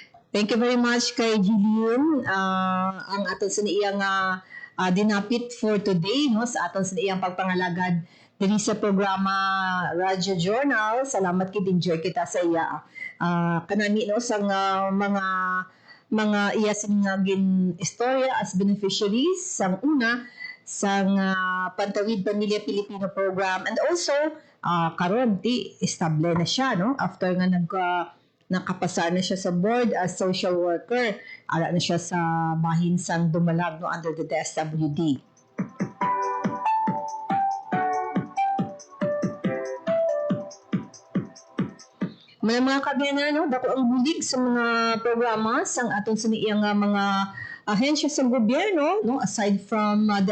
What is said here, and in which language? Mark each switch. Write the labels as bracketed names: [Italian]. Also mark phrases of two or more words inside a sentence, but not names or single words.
[English] Thank you very much kay Jillian. [Hiligaynon] Ang aton sa iyang dinapit [English] for today [Hiligaynon] no sa aton sa iyang pagpangalagad diri sa programa Radyo Journal. Salamat kid enjoy kita sa iya. Kanami no sang mga iya sinagin istorya as beneficiaries sang una sang Pantawid Pamilya Pilipino program, [English] and also [Hiligaynon] karon ti estable na siya no after nga nakapasa na siya sa board [English] as social worker. [Hiligaynon] Ara na siya sa bahin sang Dumalag no [English] under the DSWD. [Hiligaynon] Mga kabyanan, no, dako ang bulig sa mga programa sang aton sa iyang mga ahensya sa gobyerno, no, [English] aside from the